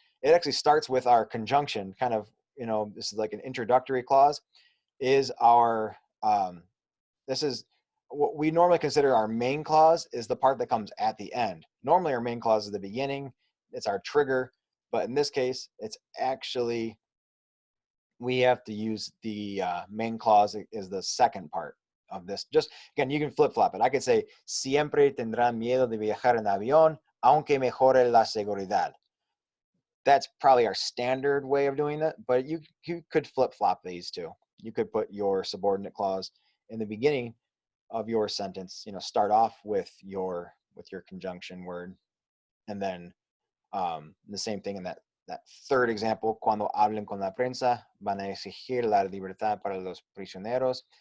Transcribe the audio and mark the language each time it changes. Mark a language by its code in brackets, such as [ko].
[en] It actually starts with our conjunction, kind of, you know, this is like an introductory clause, is our, this is what we normally consider our main clause, is the part that comes at the end. Normally our main clause is the beginning, it's our trigger, but in this case, it's actually, we have to use the main clause is the second part of this. Just, again, you can flip-flop it. I could say, [es] siempre tendrán miedo de viajar en avión, aunque mejore la seguridad. [en] That's probably our standard way of doing that, but you could flip-flop these too. You could put your subordinate clause in the beginning of your sentence, you know, start off with your conjunction word, and then the same thing in that third example, [es] cuando hablen con la prensa, van a exigir la libertad para los prisioneros.